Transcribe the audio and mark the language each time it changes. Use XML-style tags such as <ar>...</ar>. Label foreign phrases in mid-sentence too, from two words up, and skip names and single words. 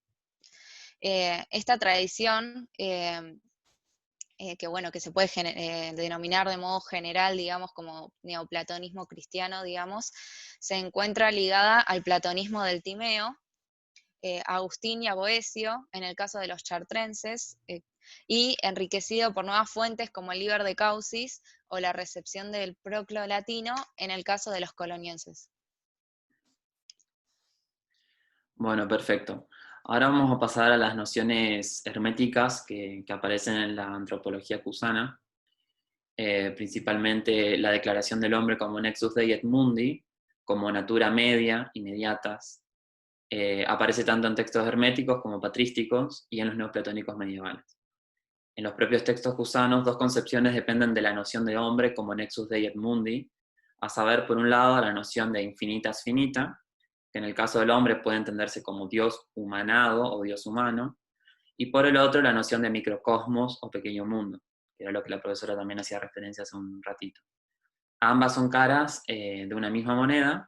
<es>Esta tradición que se puede denominar de modo general, digamos, como neoplatonismo cristiano, digamos, se encuentra ligada al platonismo del Timeo, Agustín y a Boecio, en el caso de los chartrenses, y enriquecido por nuevas fuentes como el Liber de Causis o la recepción del proclo latino, en el caso de los colonienses. Bueno, perfecto. Ahora vamos a pasar a las nociones herméticas que aparecen en la antropología cusana, principalmente la declaración del hombre como</es> <la>nexus dei et mundi,</la> <es>como</es> <la>natura media,</la> <es>inmediatas. Aparece tanto en textos herméticos como patrísticos y en los neoplatónicos medievales. En los propios textos cusanos, dos concepciones dependen de la noción de hombre como</es> <la>nexus dei et mundi,</la> <es>a saber, por un lado, la noción de</es> <la>infinitas finita,</la> <es>que en el caso del hombre puede entenderse como Dios humanado o Dios humano, y por el otro la noción de microcosmos o pequeño mundo, que era lo que la profesora también hacía referencia hace un ratito. Ambas son caras de una misma moneda.</es>